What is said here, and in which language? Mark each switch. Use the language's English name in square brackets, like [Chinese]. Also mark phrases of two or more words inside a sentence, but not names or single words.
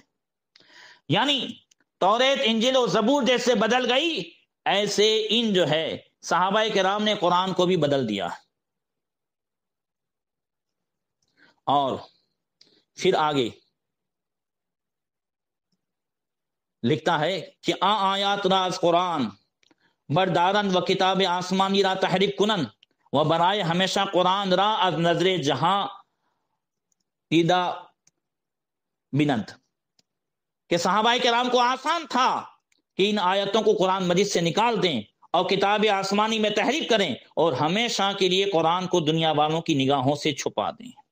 [Urdu] یعنی توریت، انجیل و زبور جیسے بدل گئی ایسے ان جو ہے صحابہ کرام نے قرآن کو بھی بدل دیا. اور پھر آگے لکھتا ہے کہ [Persian] آیات راز قرآن بردارن و کتاب آسمانی را تحریف کنن و برائے ہمیشہ قرآن را از نظر جہاں دیدہ بنند. [Urdu] کہ صحابہ کرام کو آسان تھا کہ ان آیتوں کو قرآن مجید سے نکال دیں اور کتاب آسمانی میں تحریف کریں اور ہمیشہ کے لیے قرآن کو دنیا والوں کی نگاہوں سے چھپا دیں.